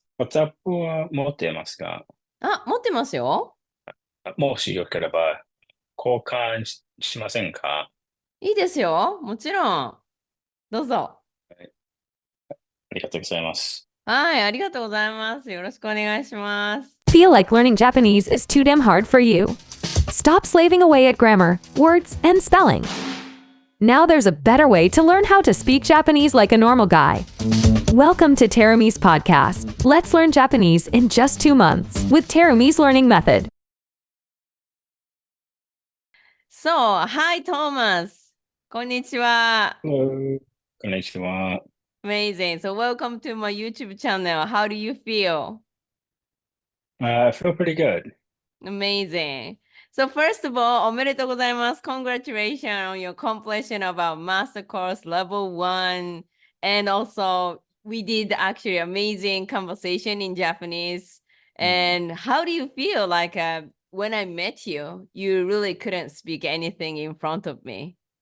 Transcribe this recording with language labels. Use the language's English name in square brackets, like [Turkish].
[Japanese] WhatsApp は持っていますか？持ってますよ。もしよければ交換しませんか？いいですよ。もちろん。どうぞ。はい、ありがとうございます。はい、ありがとうございます。よろしくお願いします。 [English] Feel like learning Japanese is too damn hard for you? Stop slaving away at grammar, words, and spelling. Now there's a better way to learn how to speak Japanese like a normal guy. Welcome to Terumi's podcast. Let's learn Japanese in just 2 months with Terumi's learning method. So, hi, Thomas. [Japanese] こんにちは。 [English] Hello. [Japanese] こんにちは。 [English] Amazing. So, welcome to my YouTube channel. How do you feel? I feel pretty good. Amazing. So, first of all, [Japanese] おめでとうございます。 [English] Congratulations on your completion of our master course level 1. And also, we did actually amazing conversation in Japanese. Mm. And how do you feel like when I met you, you really couldn't speak anything in front of me.